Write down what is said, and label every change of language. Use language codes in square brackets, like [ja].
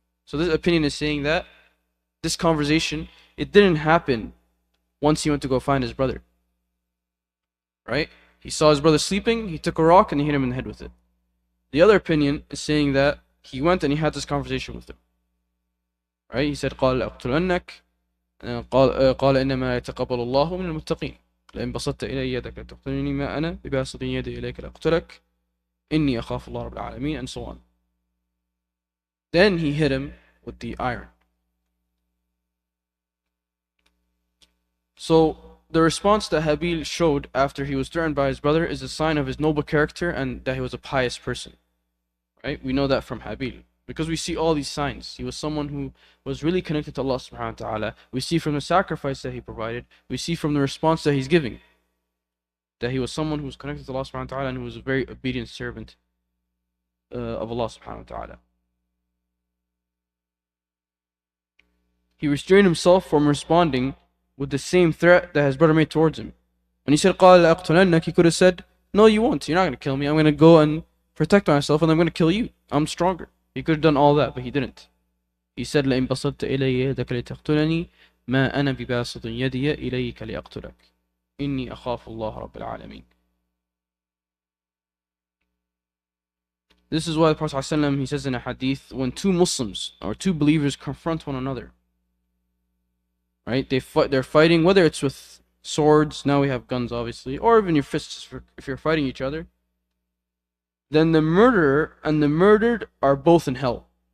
[en] So this opinion is saying that this conversation, it didn't happen once he went to go find his brother. Right? He saw his brother sleeping, he took a rock and he hit him in the head with it. The other opinion is saying that he went and he had this conversation with him. Right? He said, [ar] قال لأقتلنك قال إنما يتقبل الله من المتقين لئن بسطت إلي يدك لتقتلني ما أنا بباسط يدي إليك لأقتلك إني أخاف الله رب العالمين, [en] and so on. Then he hit him with the iron. So the response that Habil showed after he was threatened by his brother is a sign of his noble character and that he was a pious person. Right? We know that from Habil. Because we see all these signs. He was someone who was really connected to Allah subhanahu wa ta'ala. We see from the sacrifice that he provided. We see from the response that he's giving that he was someone who was connected to Allah subhanahu wa ta'ala and who was a very obedient servant of Allah subhanahu wa ta'ala. He restrained himself from responding with the same threat that his brother made towards him. When he said, [ar] قال لأقتلنك, [en] he could have said, no, you won't. You're not going to kill me. I'm going to go and protect myself and I'm going to kill you. I'm stronger. He could have done all that, but he didn't. He said, [ar] لئن بسطت إلي يدك لتقتلني ما أنا بباسط يدي إليك لأقتلك إني أخاف الله رب العالمين. [en] This is why the Prophet ﷺ, he says in a hadith, when two Muslims or two believers confront one another, right? They're fighting, whether it's with swords, now we have guns obviously, or even your fists if you're fighting each other, then the murderer and the murdered are both in hell.